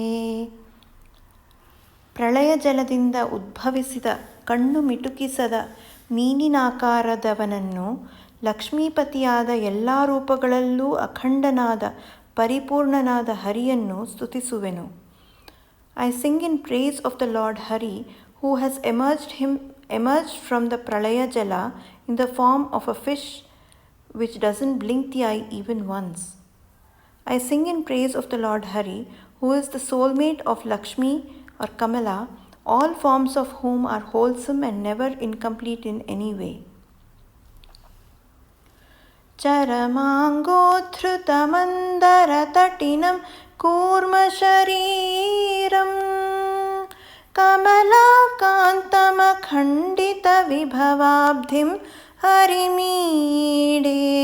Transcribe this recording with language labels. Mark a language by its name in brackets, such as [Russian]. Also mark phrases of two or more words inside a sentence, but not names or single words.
[Kannada] ಪ್ರಳಯ ಜಲದಿಂದ ಉದ್ಭವಿಸಿದ ಕಣ್ಣು ಮಿಟುಕಿಸದ ಮೀನಿನಾಕಾರದವನನ್ನು, ಲಕ್ಷ್ಮೀಪತಿಯಾದ ಎಲ್ಲ ರೂಪಗಳಲ್ಲೂ ಅಖಂಡನಾದ ಪರಿಪೂರ್ಣನಾದ ಹರಿಯನ್ನು ಸ್ತುತಿಸುವೆನು. [English] I sing in praise of the Lord Hari, who has emerged from the [Sanskrit] प्रलय जल [English] in the form of a fish which doesn't blink the eye even once. I sing in praise of the Lord Hari, who is the soulmate of Lakshmi or Kamala, all forms of whom are wholesome and never incomplete in any way. [Sanskrit] ಚರಮಾಂಗೋದ್ಧೃತಮಂದರತಟಿನಂ ಕೂರ್ಮಶರೀರಂ ಕಮಲಾಕಾಂತಮಖಂಡಿತವಿಭವಾಬ್ಧಿಂ ಹರಿಮೀಡೆ.